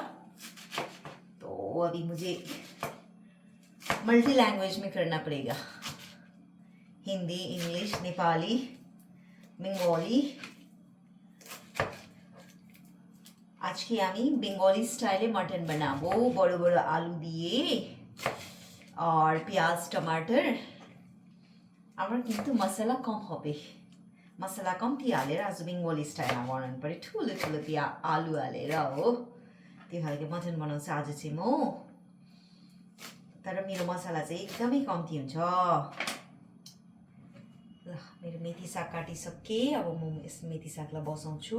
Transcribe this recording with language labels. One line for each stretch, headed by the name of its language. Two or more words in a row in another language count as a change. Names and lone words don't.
Hindi: तो अभी मुझे मल्टी लैंग्वेज में करना पड़ेगा, हिंदी, इंग्लिश, नेपाली, बंगाली।
Bangla: আজকে আমি বেঙ্গলি স্টাইলে মটন বানাবো, বড়ো বড়ো আলু দিয়ে
Hindi: और प्याज टमाटर।
Bangla: আমার কিন্তু মসলা কম হবে,
Nepali: मसला कम्ती हालेर आज बेंगली स्टाइलमा बनाउनु पर्यो, ठुलो ठुलो आलु हालेर हो। त्यो खालको मटन बनाउँछु आज चाहिँ म। तर मेरो मसला चाहिँ एकदमै कम्ती हुन्छ। ल मेरो मेथी साग काटिसके, अब म यस मेथी सागलाई बसाउँछु।